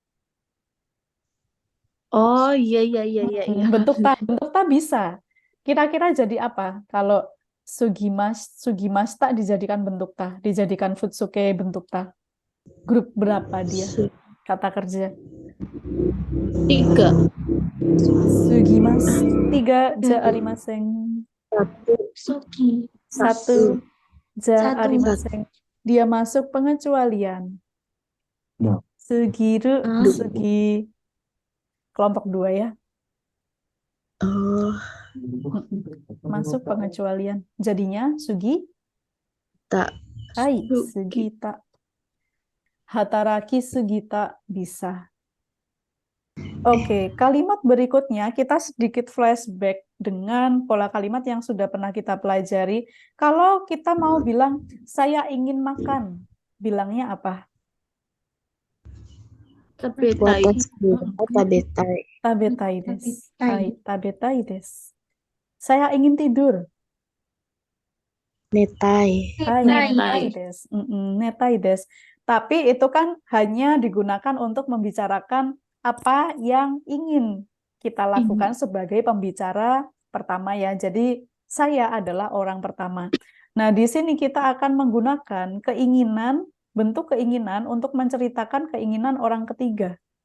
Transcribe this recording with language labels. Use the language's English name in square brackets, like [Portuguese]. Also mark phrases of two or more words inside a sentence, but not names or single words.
[Indonesian] Oh iya iya iya iya iya. Bentuk ta bisa. Kira-kira jadi apa kalau sugimashita dijadikan bentuk ta, dijadikan futsuke bentuk ta? Grup berapa dia? Kata kerja. 3. [Japanese] すぎます。3じゃありません. Suki, 1 ja [Indonesian] Satu. [Japanese] arimasen. [Indonesian] Dia masuk pengecualian. [Japanese] すぎる、すぎ. [Indonesian] Kelompok 2 ya. Oh, Masuk pengecualian. Jadinya sugi. [Japanese] tak. はい、すぎた。働きすぎた bisa. [Indonesian] Oke, kalimat berikutnya kita sedikit flashback dengan pola kalimat yang sudah pernah kita pelajari. Kalau kita mau bilang, saya ingin makan, bilangnya apa? [Japanese] Tabetai. Tabetai. 食べたいです。はい、食べたいです. [Indonesian] Saya ingin tidur. [Japanese] Netai. Hai, Netai. 寝たいです。寝たいです. [Indonesian] Tapi itu kan hanya digunakan untuk membicarakan apa yang ingin kita lakukan sebagai pembicara pertama ya. Jadi saya adalah orang pertama. Nah, di sini kita akan menggunakan keinginan, bentuk keinginan untuk menceritakan keinginan orang ketiga.